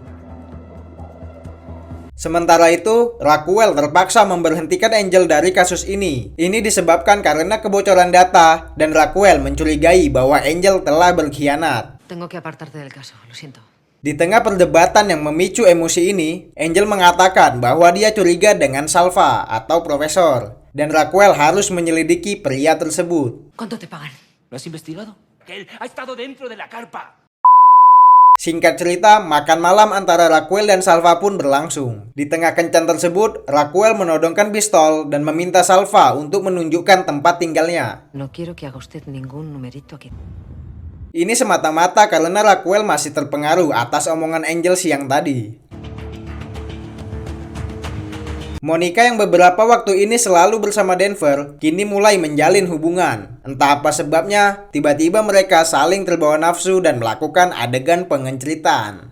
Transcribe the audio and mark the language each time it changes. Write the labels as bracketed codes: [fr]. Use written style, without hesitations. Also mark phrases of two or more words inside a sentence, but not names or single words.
[id] Sementara itu, Raquel terpaksa memberhentikan Angel dari kasus ini. Ini disebabkan karena kebocoran data dan Raquel mencurigai bahwa Angel telah berkhianat. [es] Tengo que apartarte del caso, lo siento. [id] Di tengah perdebatan yang memicu emosi ini, Angel mengatakan bahwa dia curiga dengan Salva atau profesor. Dan Raquel harus menyelidiki pria tersebut. [es] ¿Cuánto te pagan? ¿Lo has investigado? Que él ha estado dentro de la carpa. [id] Singkat cerita, makan malam antara Raquel dan Salva pun berlangsung. Di tengah kencan tersebut, Raquel menodongkan pistol dan meminta Salva untuk menunjukkan tempat tinggalnya. [es] No quiero que haga usted ningún numerito aquí. [id] Ini semata-mata karena Raquel masih terpengaruh atas omongan Angel siang tadi. Monica yang beberapa waktu ini selalu bersama Denver, kini mulai menjalin hubungan. Entah apa sebabnya, tiba-tiba mereka saling terbawa nafsu dan melakukan adegan pengenceritan.